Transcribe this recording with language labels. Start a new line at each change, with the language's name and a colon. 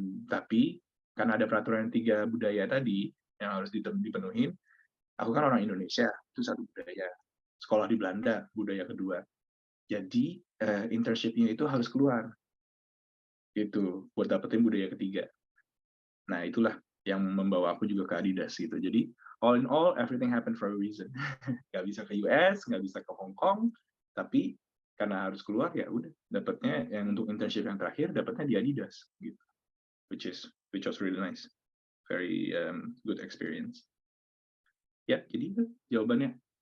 Indonesian: Tapi karena ada peraturan 3 budaya tadi yang harus dipenuhin, aku kan orang Indonesia, itu satu budaya. Sekolah di Belanda, budaya kedua. Jadi internship-nya itu harus keluar. Itu buat dapetin budaya ketiga. Nah, itulah yang membawa aku juga ke Adidas gitu.
English: Jadi all in all, everything happened for a reason.
Indonesian: Nggak bisa ke US, nggak bisa ke Hong Kong, tapi karena harus keluar ya udah dapatnya yang untuk internship yang terakhir dapatnya di Adidas gitu.
English: Which was really nice. Very good experience.
Indonesian: Ya, jadi itu jawabannya.